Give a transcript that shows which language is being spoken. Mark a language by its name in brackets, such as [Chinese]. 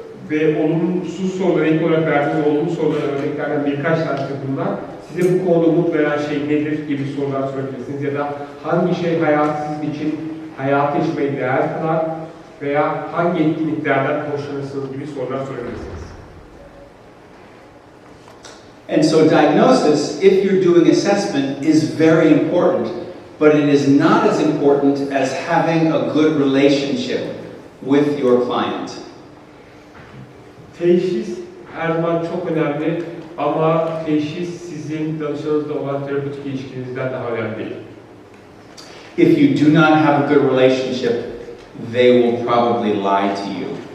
[Turkish] Ve olumsuz sorulara ilk olarak verdiğiniz olumlu sorulara örneklerden birkaç tanesi bunlar. Size bu konuda umut veren şey nedir gibi sorular sorabilirsiniz ya da hangi şey sizin için hayatı yaşamayı değer kılar veya hangi etkinliklerden hoşlanırsınız gibi sorular sorabilirsiniz. [English] And so diagnosis, if you're doing assessment, is very important, but it is not as important as having a good relationship with your client. [Turkish] Teşhis her zaman çok önemli ama teşhis sizin danışanınızla olan terapötik ilişkinizden daha önemli değil. [English] If you do not have a good relationship, they will probably lie to you.